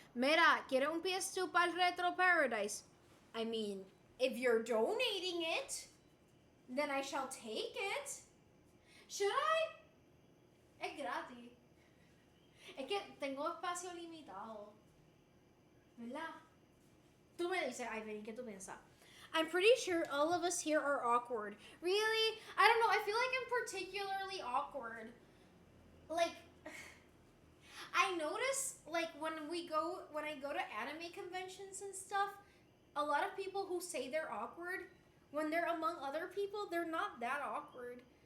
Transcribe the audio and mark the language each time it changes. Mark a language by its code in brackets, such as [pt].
[es] Mira, quiere un PS2 para el Retro Paradise. [en] I mean, if you're donating it, then I shall take it. Should I? [es] Es gratis. Es que tengo espacio limitado. ¿Verdad? Tú me dices, Ivany, ¿qué tú piensas? [en] I'm pretty sure all of us here are awkward. Really? I don't know. I feel like I'm particularly awkward. Like, I notice, like, when I go to anime conventions and stuff, a lot of people who say they're awkward, when they're among other people, they're not that awkward.